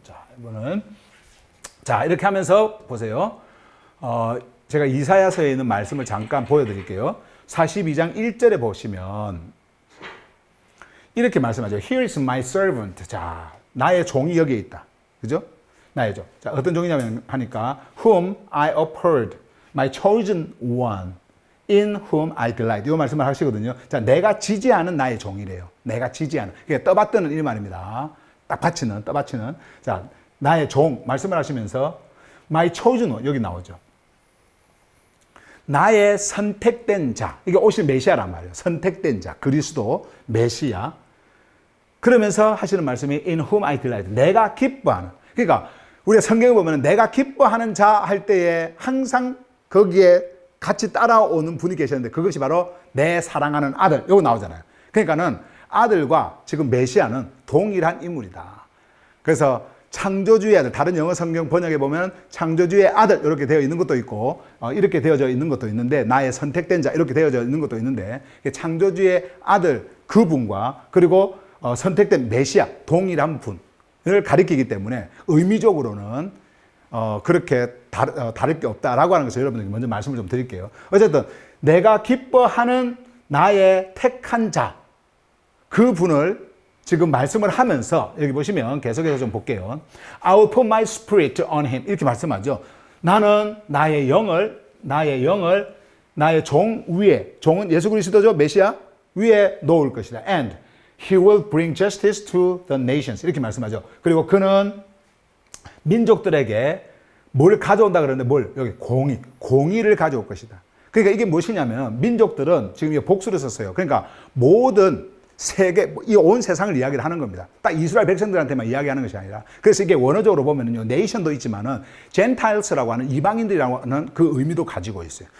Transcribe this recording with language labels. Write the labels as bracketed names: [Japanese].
[Korean] 자, 이번은 자, 이렇게 하면서 보세요. 제가 이사야서에 있는 말씀을 잠깐 보여드릴게요. 42장 1절에 보시면 이렇게 말씀하죠. [English] Here is my servant. [Korean] 자, 나의 종이 여기에 있다. 그죠? 나의 종. 자, 어떤 종이냐면 하니까 [English] whom I uphold, my chosen one, in whom I delight. [Korean] 이 말씀을 하시거든요. 자, 내가 지지하는 나의 종이래요. 내가 지지하는. 그게 떠받드는 이 말입니다. 딱 받치는, 떠받치는. 자, 나의 종 말씀을 하시면서 [English] my chosen one [Korean] 여기 나오죠. 나의 선택된 자. 이게 오실 메시아란 말이에요. 선택된 자. 그리스도 메시아. 그러면서 하시는 말씀이 [English] in whom I delight. [Korean] 내가 기뻐하는. 그러니까 우리가 성경에 보면 내가 기뻐하는 자 할 때에 항상 거기에 같이 따라오는 분이 계셨는데 그것이 바로 내 사랑하는 아들. 여기 나오잖아요. 그러니까는 아들과 지금 메시아는 동일한 인물이다. 그래서 창조주의 아들, 다른 영어 성경 번역에 보면 창조주의 아들 이렇게 되어 있는 것도 있고 이렇게 되어져 있는 것도 있는데 나의 선택된 자 이렇게 되어져 있는 것도 있는데 창조주의 아들 그분과 그리고 선택된 메시아 동일한 분을 가리키기 때문에 의미적으로는 그렇게 다를 게 없다라고 하는 것을 여러분들께 먼저 말씀을 좀 드릴게요. 어쨌든 내가 기뻐하는 나의 택한 자 그분을 지금 말씀을 하면서 여기 보시면 계속해서 좀 볼게요. [English] I will put my spirit on him. [Korean] 이렇게 말씀하죠. 나는 나의 영을 나의 종 위에, 종은 예수 그리스도죠. 메시아 위에 놓을 것이다. [English] And he will bring justice to the nations. [Korean] 이렇게 말씀하죠. 그리고 그는 민족들에게 뭘 가져온다 그러는데 뭘? 여기 공의를 가져올 것이다. 그러니까 이게 무엇이냐면 민족들은 지금 이 복수를 썼어요. 그러니까 모든 세계, 이 온 세상을 이야기를 하는 겁니다. 딱 이스라엘 백성들한테만 이야기하는 것이 아니라. 그래서 이게 원어적으로 보면은요, 네이션도 있지만은, 젠타일스라고 하는 이방인들이라고 하는 그 의미도 가지고 있어요.